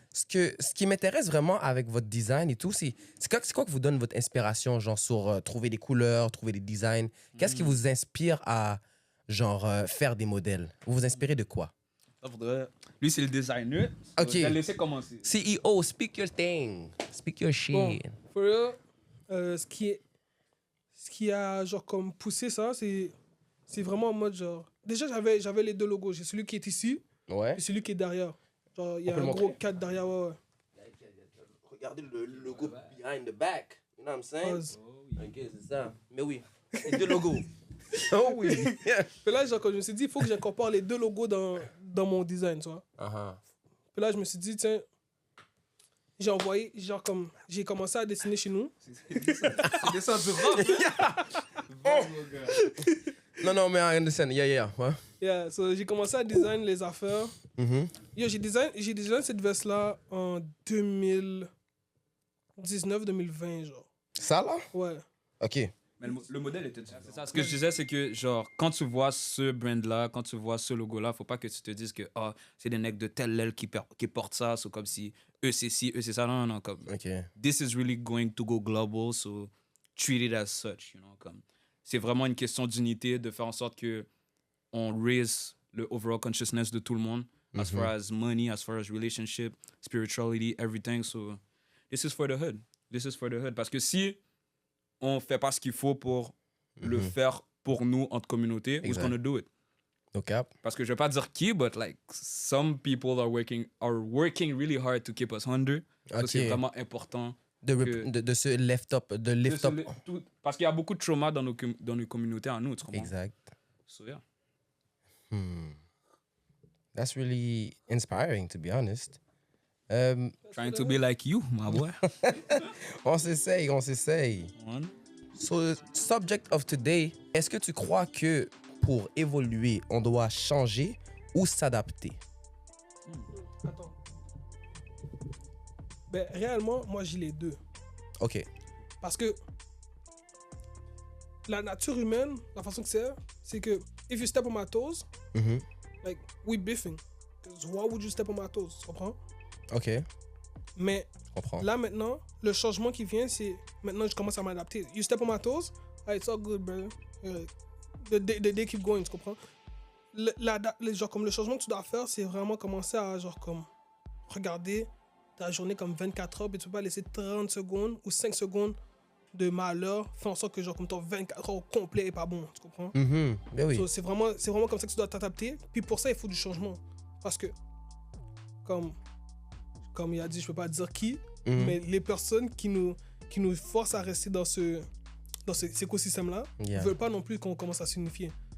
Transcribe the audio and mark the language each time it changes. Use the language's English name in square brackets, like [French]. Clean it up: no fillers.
[French] Ce qui m'intéresse vraiment avec votre design et tout, c'est quoi que vous donne votre inspiration, genre sur trouver des couleurs, trouver des designs? Qu'est-ce qui vous inspire à, genre, faire des modèles? Vous vous inspirez de quoi? Ça faudrait... Lui, c'est le designer. So, Ok. Je vais le laisser commencer. [English] CEO, speak your thing. Speak your shit. [French] Bon, [English] for real, [French] ce ce qui a genre comme poussé ça, c'est vraiment en mode genre. Déjà, j'avais les deux logos. J'ai celui qui est ici Ouais. et celui qui est derrière. Genre, il y On a peut un le gros montrer? 4 derrière, ouais. Regardez le logo [English] behind the back. You know what I'm saying? Pause. [French] Ok, c'est ça. Mais oui, les deux logos. Oh oui. Puis là, genre, quand je me suis dit, il faut que j'incorpore les deux logos dans mon design, tu vois. Puis là, je me suis dit, tiens, j'ai envoyé, genre comme, j'ai commencé à dessiner chez nous. C'est des sortes de rap. Non, mais [English] I understand. [French] Yeah. Ouais. Yeah, so j'ai commencé à design les affaires. Yo, j'ai designé cette veste-là en 2019-2020, genre. Ça, là? Ouais. Ok. Mais le modèle était différent. C'est ça. Ce que je disais, c'est que, genre, quand tu vois ce brand-là, quand tu vois ce logo-là, faut pas que tu te dises que c'est des necks de telle aile qui portent ça, c'est comme si eux c'est ci, eux c'est ça. Non, comme. Ok. [English] This is really going to go global, so treat it as such, you know, [French] comme. C'est vraiment une question d'unité, de faire en sorte que on raise le overall consciousness de tout le monde, [English] as far as money, as far as relationship, spirituality, everything. So, this is for the hood. This is for the hood. [French] Parce que si on fait pas ce qu'il faut pour le faire pour nous, entre communautés, [English] who's gonna do it? No cap. [French] Parce que je vais pas dire qui, [English] but like, some people are working really hard to keep us under. So, [French] Ok. c'est vraiment important. De ce lift up. De lift up. Parce qu'il y a beaucoup de trauma dans nos communautés à nous, tu comprends? Exact. [English] So, yeah. That's really inspiring, to be honest. Trying to be like you, my boy. [French] On s'essaye. [English] One. So, subject of today, [French] est-ce que tu crois que pour évoluer, on doit changer ou s'adapter? Attends. Ben, réellement, moi, j'ai les deux. Ok. Parce que la nature humaine, la façon que c'est que [English] if you step on my toes, like, we biffing. Because why would you step on my toes? [French] Tu comprends? Ok. Mais Je comprends. là, maintenant, le changement qui vient, c'est maintenant, je commence à m'adapter. [English] You step on my toes, it's all good, brother. The day keep going, [French] tu comprends? Genre, comme le changement que tu dois faire, c'est vraiment commencer à, genre, comme, regarder ta journée comme 24 heures, et tu peux pas laisser 30 secondes ou 5 secondes de malheur faire en sorte que, genre, comme ton 24 heures au complet est pas bon, tu comprends? Ben oui. So, c'est vraiment comme ça que tu dois t'adapter. Puis pour ça, il faut du changement. Parce que, comme il a dit, je peux pas dire qui, mais les personnes qui nous forcent à rester dans cet écosystème-là ne veulent pas non plus qu'on commence à s'unifier.